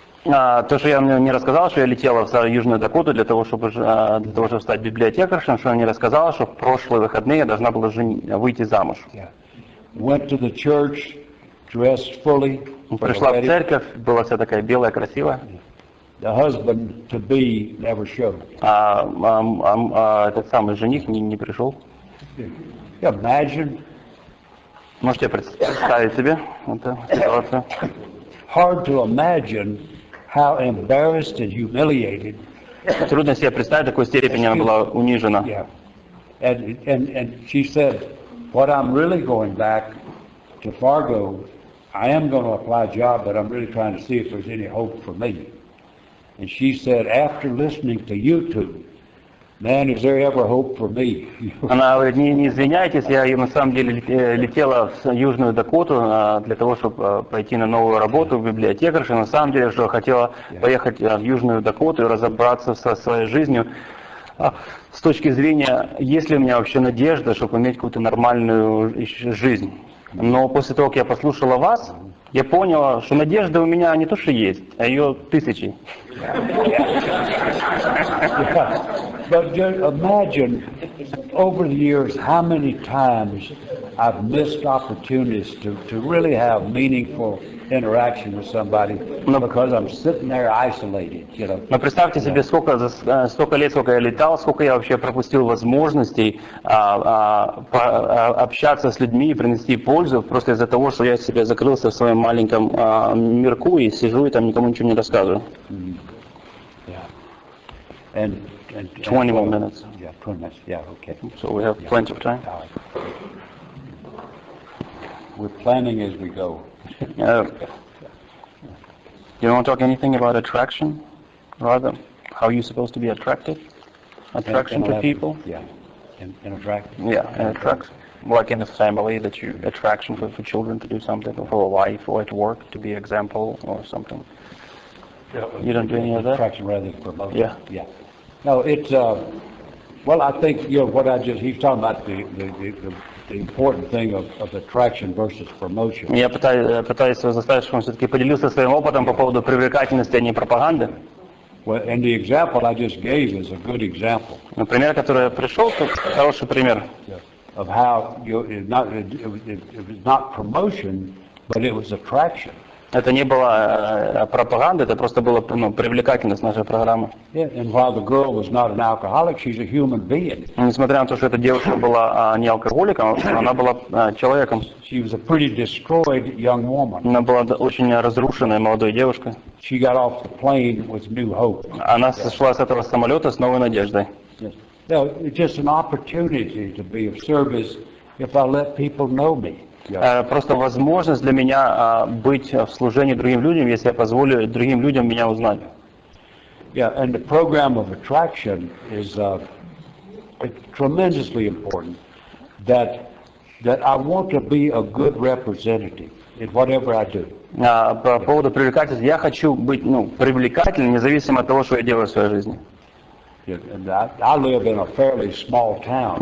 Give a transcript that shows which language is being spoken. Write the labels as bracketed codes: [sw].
[ru] То, что я мне не рассказала, что я летела в Южную Дакоту для того, чтобы стать библиотекаршем, что я не рассказала, что в прошлые выходные я должна была выйти замуж. [en] Went to the church, dressed fully. [ru] Пришла в церковь, была вся такая белая, красивая. [en] the husband-to-be never showed. [ru] Этот самый жених не пришел? [en] Imagine. [ru] Можете представить себе эту ситуацию? [en] Hard to imagine how embarrassed and humiliated. [ru] Трудно себе представить, до какой степени она была унижена. [en] Yeah. And she said, what I'm really going back to Fargo, I am going to apply a job, but I'm really trying to see if there's any hope for me. And she said, after listening to you two, man, is there ever hope for me? [ru] Она говорит, не извиняйтесь, я на самом деле летела в Южную Дакоту для того, чтобы пойти на новую работу в библиотекарше. На самом деле, что хотела поехать в Южную Дакоту и разобраться со своей жизнью. С точки зрения, есть ли у меня вообще надежда, чтобы иметь какую-то нормальную жизнь. Но после того, как я послушала вас, я поняла, что надежда у меня не то, что есть, а ее тысячи. [en] But just imagine, over the years, how many times I've missed opportunities to really have meaningful interaction with somebody because I'm sitting there isolated, you know. [ru] Но представьте себе, столько лет, сколько я летал, сколько я вообще пропустил возможностей общаться с людьми и принести пользу, просто из-за того, что я себе закрылся в своем маленьком мирку и сижу и там никому ничего не рассказываю. [en] And 20 more minutes. Yeah, 20 minutes. Yeah, okay. So we have plenty of time. We're planning as we go. You want to talk anything about attraction? Rather, how you're supposed to be attracted? Attraction to people? Yeah. And attract? Yeah, and attraction. Like in a family, that you attraction for children to do something, or for a wife, or at work to be example, or something. You don't do any of that? Attraction rather than promotion. Yeah. Yeah. No, it's well, I think what he's talking about the important thing of attraction versus promotion. [ru] Я пытаюсь его заставить, чтобы он все-таки поделился своим опытом по поводу привлекательности, а не пропаганды. [en] Well, and the example I just gave is a good example. [ru] Пример, который пришел, тут хороший пример. [en] Of how it was not promotion, but it was attraction. [ru] Это не было пропаганда, это просто была привлекательность нашей программы. [en] Yeah, and while the girl was not an alcoholic, she's a human being. [ru] Несмотря на то, что эта девушка была не алкоголиком, она была человеком. [en] She was a pretty destroyed young woman. [ru] Она была очень разрушенной молодой девушкой. [en] She got off the plane with new hope. [ru] Она сошла с этого самолета с новой надеждой. [en] Yes. No, it's just an opportunity to be of service if I let people know me. [ru] Просто возможность для меня быть в служении другим людям, если я позволю другим людям меня узнать. [en] Yeah, and the program of attraction is tremendously important. That I want to be a good representative in whatever I do. [ru] По поводу привлекательности, я хочу быть привлекательным, независимо от того, что я делаю в своей жизни. [en] Yeah, and I live in a fairly small town.